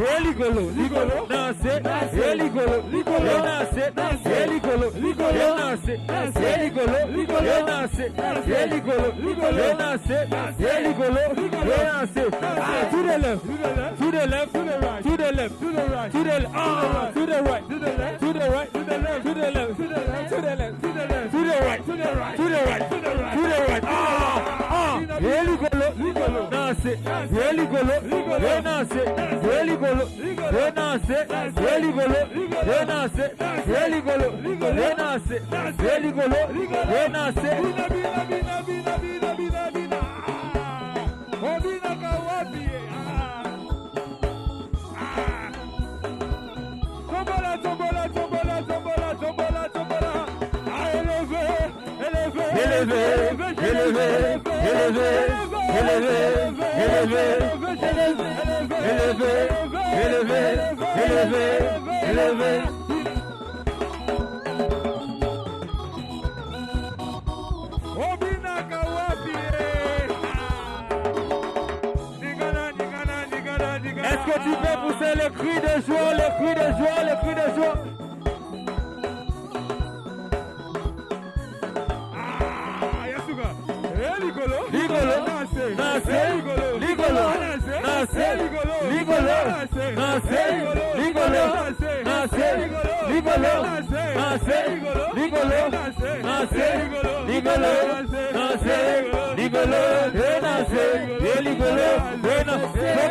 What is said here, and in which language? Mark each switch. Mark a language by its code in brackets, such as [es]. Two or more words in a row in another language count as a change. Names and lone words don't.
[ln] Ligolo, ligolo, danse, ligolo, ligolo, danse, ligolo, ligolo, danse, ligolo, ligolo, danse, ligolo, ligolo, danse, ligolo, ligolo, danse. [en] To the left, to the left, to the right, to the left, to the right, to the left, to the right, to the left, to the right, to the left, to the left, to the left, to the left, to the left, to the right, to the right, to the right, to the right, to the right. [ln] Ligolo, ligolo, danse, ligolo, ligolo, danse, ligolo, ligolo, danse, ligolo, ligolo, danse, ligolo, ligolo, danse, ligolo, ligolo, danse. [sw] Bina, bina, bina, bina, bina, bina, bina. Oh, bina kawapi. [ln] Tombola, tombola, tombola, tombola, tombola, tombola. [fr] Élevé, élevé, élevé, élevé, élevé, élevé, élevé, élevé, élevé, élevé, élevé. Est-ce que tu peux pousser le cri de joie, le cri de joie, le cri de joie? [ln] Ligolo, ligolo, danse, ligolo, ligolo, danse, ligolo, ligolo, danse, ligolo, ligolo, danse, ligolo, danse, ligolo, danse, ligolo, ligolo, danse, ligolo, danse, ligolo, danse.